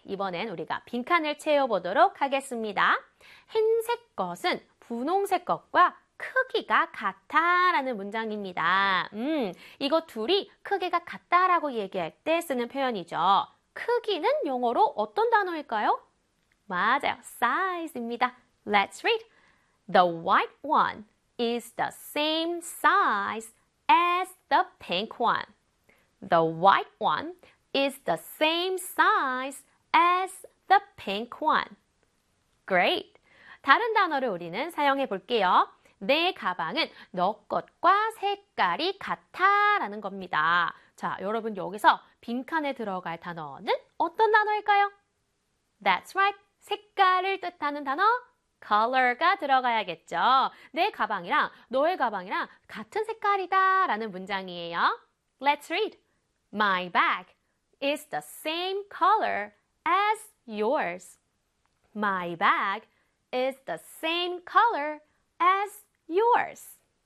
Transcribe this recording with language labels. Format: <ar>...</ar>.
<ko>이번엔 우리가 빈칸을 채워보도록 하겠습니다. 흰색 것은 분홍색 것과 크기가 같다라는 문장입니다. 이거 둘이 크기가 같다라고 얘기할 때 쓰는 표현이죠. 크기는 영어로 어떤 단어일까요? 맞아요. size입니다.</ko> <en>Let's read. The white one is the same size as the pink one. The white one is the same size as the pink one. Great.</en> <ko>다른 단어를 우리는 사용해 볼게요. 내 가방은 너 것과 색깔이 같아라는 겁니다. 자, 여러분 여기서 빈칸에 들어갈 단어는 어떤 단어일까요?</ko> <en>That's right.</en> <ko>색깔을 뜻하는 단어 color가 들어가야겠죠. 내 가방이랑 너의 가방이랑 같은 색깔이다 라는 문장이에요.</ko> <en>Let's read. My bag is the same color as yours. My bag is the same color as yours.</en>